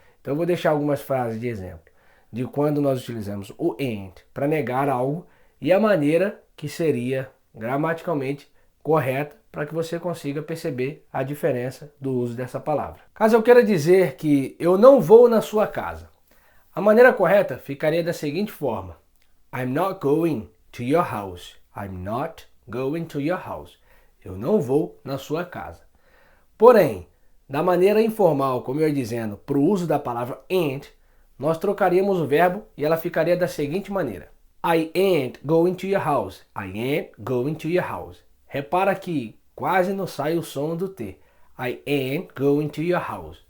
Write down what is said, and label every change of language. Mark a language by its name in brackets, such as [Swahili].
[Portuguese] Então eu vou deixar algumas frases de exemplo de quando nós utilizamos o and para negar algo e a maneira que seria gramaticalmente correta para que você consiga perceber a diferença do uso dessa palavra. Caso eu queira dizer que eu não vou na sua casa, a maneira correta ficaria da seguinte forma: [English] I'm not going to your house. I'm not going to your house. [Portuguese] Eu não vou na sua casa. Porém, da maneira informal, como eu ia dizendo, para o uso da palavra and, nós trocaríamos o verbo e ela ficaria da seguinte maneira: [English] I ain't going to your house. I ain't going to your house. [Portuguese] Repara que quase não sai o som do T. [English] I ain't going to your house.